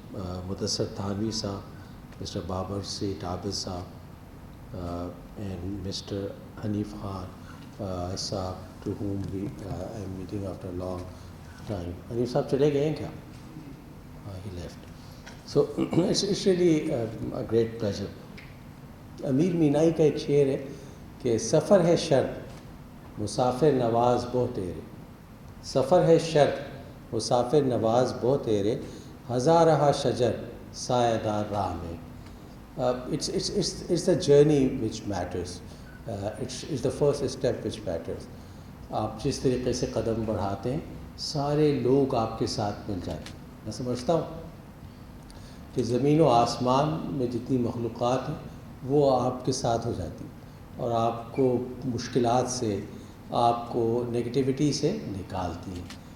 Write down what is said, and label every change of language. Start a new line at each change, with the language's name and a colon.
English: Mudassar Thanvi Saab, Mr. Babar Sheikh Abid Saab, and Mr. Hanif Khan Saab, to whom I am meeting after a long time.
Urdu: Hanif Saab chale gaye hain kya?
English: He left. So it's really a great pleasure.
Urdu: Amir Minai کا ایک شعر ہے کہ سفر ہے شرط مسافر نواز بہت تیرے، سفر ہے شرط مسافر نواز بہت تیرے، ہزارہ شجر سایہ دار راہ میں.
English: It's the journey which matters. It's the first step which matters.
Urdu: آپ جس طریقے سے قدم بڑھاتے ہیں سارے لوگ آپ کے ساتھ مل جاتے ہیں. میں سمجھتا ہوں کہ زمین و آسمان میں جتنی مخلوقات ہیں وہ آپ کے ساتھ ہو جاتی اور آپ کو مشکلات سے، آپ کو نگیٹیوٹی سے نکالتی ہیں.